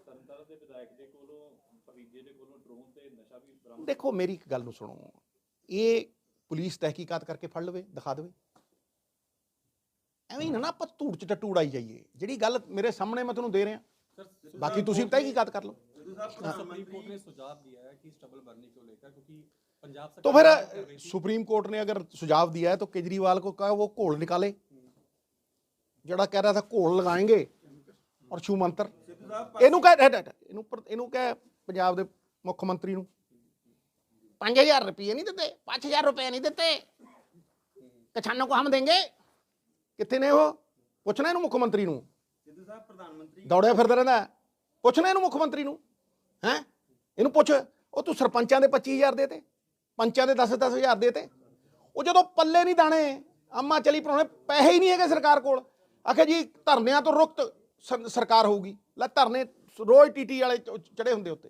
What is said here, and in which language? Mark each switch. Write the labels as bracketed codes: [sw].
[pa] ਤਰਨਤਾਰਨ ਦੇ ਵਿਧਾਇਕ ਦੇ ਕੋਲੋਂ, ਭਤੀਜੇ ਦੇ ਕੋਲੋਂ ਡਰੋਨ ਤੇ ਨਸ਼ਾ ਵੀ ਬਰਾਮਦ। ਦੇਖੋ ਮੇਰੀ ਇੱਕ ਗੱਲ ਨੂੰ ਸੁਣੋ, ਇਹ ਪੁਲਿਸ ਤਹਿਕੀਕਾਤ ਕਰਕੇ ਫੜ ਲਵੇ, ਦਿਖਾ ਦੇਵੇ। ਐਵੇਂ ਨਾ ਆਪਾਂ ਧੂੜ 'ਚ ਟੱਟੂ ਉਡਾਈ ਜਾਈਏ। ਜਿਹੜੀ ਗੱਲ ਮੇਰੇ ਸਾਹਮਣੇ ਮੈਂ ਤੁਹਾਨੂੰ ਦੇ ਰਿਹਾ, ਬਾਕੀ ਤੁਸੀਂ ਤਹਿਕੀਕਾਤ ਕਰ ਲਓ। [hi] सुप्रीम कोर्ट ने सुझाव दिया है कि स्टबल भरने को लेकर, क्योंकि पंजाब सरकार तो फिर सुप्रीम कोर्ट ने अगर सुझाव दिया है तो केजरीवाल को कहा वो घोल निकाले। जड़ा कह रहा था घोल लगाएंगे और छू मंत्र, [pa] ਇਹਨੂੰ ਕਹੇ ਪੰਜਾਬ ਦੇ ਮੁੱਖ ਮੰਤਰੀ ਨੂੰ [hi] 5000 रुपये नहीं देते, 5000 रुपये नहीं देते, किसानों को हम देंगे। कितने ने वो? [pa] ਪੁੱਛਣਾ ਇਹਨੂੰ ਮੁੱਖ ਮੰਤਰੀ ਨੂੰ। ਸਿੱਧੂ ਸਾਹਿਬ ਪ੍ਰਧਾਨ ਮੰਤਰੀ ਦੌੜਿਆ ਫਿਰਦਾ ਰਹਿੰਦਾ, ਪੁੱਛਣਾ ਇਹਨੂੰ ਮੁੱਖ ਮੰਤਰੀ ਨੂੰ। ਹੈ ਇਹਨੂੰ ਪੁੱਛ, ਉਹ ਤੂੰ ਸਰਪੰਚਾਂ ਦੇ 25000 ਦੇਤੇ, ਪੰਚਾਂ ਦੇ 10-10 ਦੇਤੇ। ਉਹ ਜਦੋਂ ਪੱਲੇ ਨਹੀਂ ਦਾਣੇ, ਅੰਮਾ ਚਲੀ ਪਰਾਉਣੇ, ਪੈਸੇ ਹੀ ਨਹੀਂ ਹੈਗੇ ਸਰਕਾਰ ਕੋਲ। ਆਖੇ ਜੀ ਧਰਨਿਆਂ ਤੋਂ ਰੁਕਤ ਸਰਕਾਰ ਹੋਊਗੀ। ਲੈ ਧਰਨੇ ਰੋਜ਼ ਟੀਟੀ ਵਾਲੇ ਚੜੇ ਹੁੰਦੇ ਉੱਤੇ।